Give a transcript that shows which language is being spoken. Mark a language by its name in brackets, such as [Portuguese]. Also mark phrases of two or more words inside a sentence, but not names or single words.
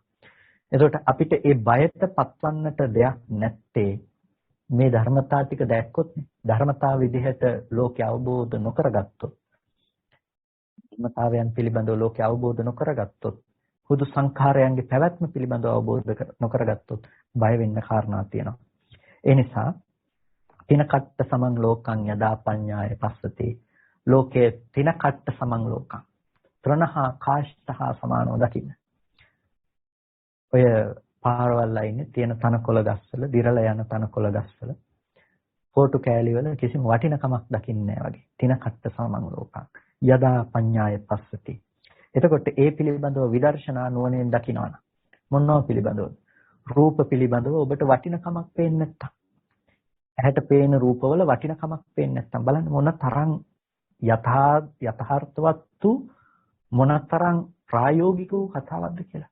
[Sinhala] එතකොට අපිට ඒ බයට පත්වන්නට දෙයක් නැත්තේ මේ ධර්මතා ටික දැක්කොත් ධර්මතා විදිහට ලෝකය අවබෝධ නොකරගත්තොත් ධර්මතාවයන් පිළිබඳව ලෝකය අවබෝධ නොකරගත්තොත් හුදු සංඛාරයන්ගේ පැවැත්ම පිළිබඳව අවබෝධ නොකරගත්තොත් බය වෙන්න කාරණා තියෙනවා. ඒ නිසා [Pali] තින කට්ට සමං ලෝකං යදා පඤ්ඤාය පස්සති ලෝකේ තින කට්ට සමං ලෝකං [Sinhala] ත්‍රණහා කාෂ්ඨහා සමානව දකින්න. ඔය පාරවල් අයිනේ තියෙන තනකොළ ගස්වල දිරලා යන තනකොළ ගස්වල ෆෝටු කෑලි වල කිසිම වටිනකමක් දකින්නේ නැහැ වගේ. [Pali] තින කට්ට සමං ලෝකං යදා පඤ්ඤාය පස්සති. [Sinhala] එතකොට ඒ පිළිබඳව විදර්ශනා නුවණෙන් දකිනවනම් මොනවා පිළිබඳව? රූප පිළිබඳව ඔබට වටිනකමක් පේන්නේ නැත්තම්. ඇහැට පේන රූපවල වටිනකමක් පේන්නේ නැත්තම් බලන්න මොන තරම් යථාර්ථවත් මොනතරම් ප්‍රායෝගික වූ කතාවක්ද කියලා.